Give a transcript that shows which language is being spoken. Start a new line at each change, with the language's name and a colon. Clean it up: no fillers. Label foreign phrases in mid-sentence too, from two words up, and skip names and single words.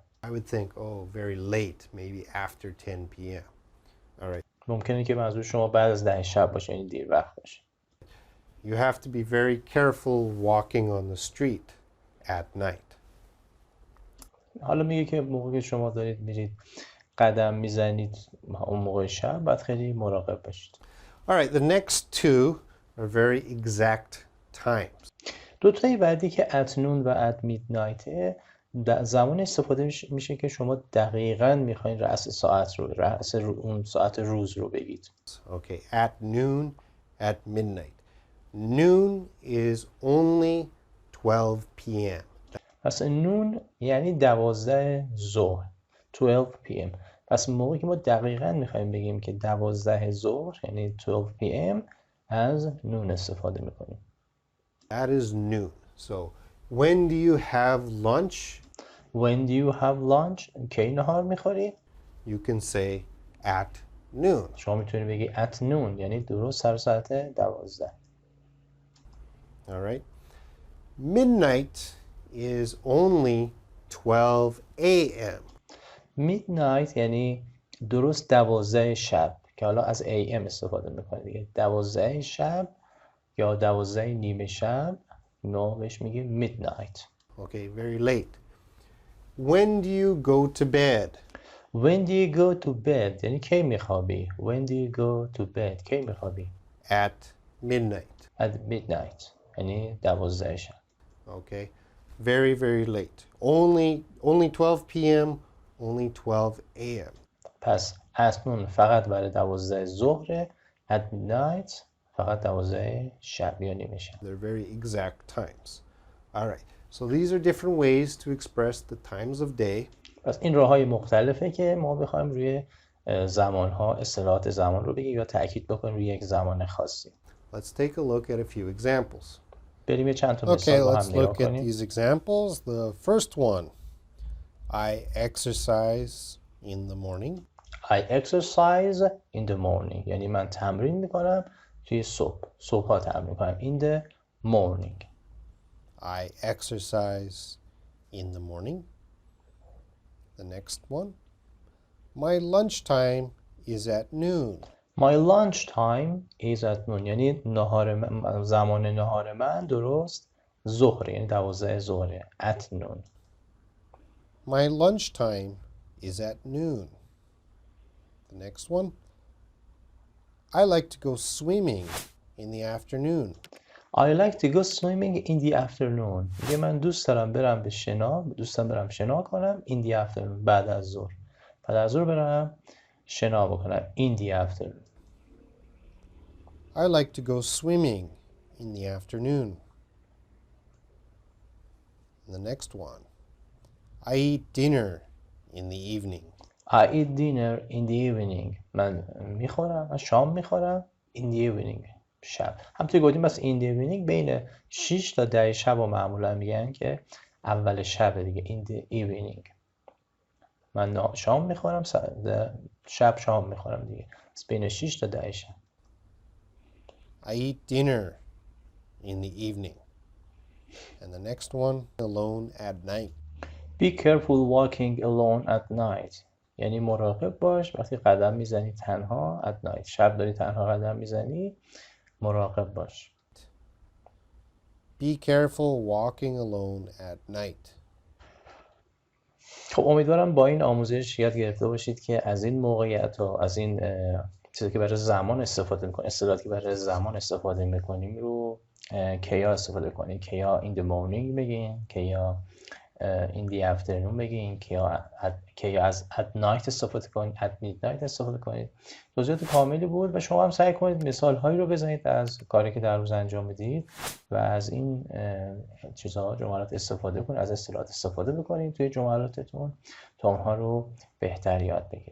English: I would think, oh, very late, maybe after 10 p.m. All right.
Persian: ممکنه که منظور شما بعد از 10 شب باشه، یعنی دیر وقت باشه.
English: You have to be very careful walking on the street at night.
Persian: حالا میگه که موقعی که شما دارید میرید قدم میزنید اون موقع شب باید خیلی مراقب باشید.
English: All right, the next two are very exact times.
Persian: دو تایی بعدی که
English: at noon
Persian: و
English: at midnight
Persian: زمان استفاده میشه که شما دقیقاً میخواین رأس ساعت رو، رأس اون ساعت روز رو بگید.
English: Okay, at noon, at midnight. Noon is only 12 p.m.
Persian: پس نون یعنی 12 ظهر.
English: 12 p.m.
Persian: پس موقعی که ما دقیقاً میخوایم بگیم که 12 ظهر یعنی 12 p.m. از نون استفاده میکنیم.
English: That is noon. So, when do you have lunch? When do you have lunch؟
Persian: کی نهار میخوری؟
English: You can say at noon.
Persian: شما میتونی بگی
English: at noon
Persian: یعنی درست سر ساعت 12.
English: All right. Midnight is only 12 a.m.
Persian: midnight یعنی درست 12 شب که حالا از am استفاده میکنه دیگه. 12 شب یا 12 نیمه شب ما بهش میگیم midnight.
English: Okay, very late. When do you go to bed? When do you go to bed یعنی
Persian: کی میخوابی.
English: When do you go to bed
Persian: کی میخوابی.
English: At midnight. At midnight یعنی 12 شب. Okay, very, very late. Only 12 p.m., only 12 a.m.
Persian: پس
English: at noon
Persian: فقط برای 12 ظهره.
English: At midnight
Persian: فقط 12 شب یا نیمه شب.
English: They're very exact times. All right, so these are different ways to express the times of day.
Persian: پس این راه‌های مختلفه که ما بخوایم روی زمان‌ها اصطلاحات زمان رو بگیم یا تأکید بکنیم روی یک زمان خاصی.
English: Let's take a look at a few examples.
Persian: بریم یه چند تا
English: Okay,
Persian: مثال با
English: let's
Persian: هم نگاه
English: look at
Persian: کنیم.
English: these examples. The first one, I exercise in the morning. I exercise in the morning
Persian: یعنی من تمرین میکنم توی صبح‌ها تمرین میکنم.
English: In the morning. I exercise in the morning. The next one, my lunchtime is at noon. My lunch time is at noon
Persian: یعنی زمان نهار من درست ظهر یعنی 12 ظهره.
English: At noon. My lunchtime is at noon. The next one, I like to go swimming in the afternoon. I like to go swimming in the afternoon.
Persian: میگه من دوست دارم برم شنا کنم
English: in the afternoon
Persian: بعد از ظهر. بعد از ظهر برم شنا بکنم
English: in the afternoon. I like to go swimming in the afternoon. And the next one, I eat dinner in the evening. I eat dinner in the evening.
Persian: من شام میخورم
English: in the evening
Persian: شب. همونطور گفتیم بس
English: in the evening
Persian: بین 6 تا 10 شب رو معمولا میگن که اول شب دیگه
English: in the evening.
Persian: من شام میخورم شب شام میخورم دیگه. بس بین 6 تا 10 شب.
English: I eat dinner in the evening. And the next one, alone at night. Be careful walking alone at night.
Persian: یعنی مراقب باش وقتی قدم میزنی تنها
English: at night.
Persian: شب داری تنها قدم میزنی مراقب باش.
English: Be careful walking alone at night.
Persian: خب امیدوارم با این آموزش یاد گرفته باشید که از این موقعیت و از این چیزی که برای زمان استفاده میکنیم، اصطلاحاتی که برای زمان استفاده میکنیم رو کیا استفاده کنید. کیا
English: in the morning
Persian: بگین، کیا
English: in the afternoon
Persian: بگین، کیا از
English: at night
Persian: استفاده کنید،
English: at midnight
Persian: استفاده کنید. توضیحات کاملی بود و شما هم سعی کنید مثال هایی رو بزنید از کاری که در روز انجام میدید و از این چیزها جملات استفاده کنید، از اصطلاحات استفاده بکنید توی جملاتتون تا اونها رو بهتر یاد بگیرید.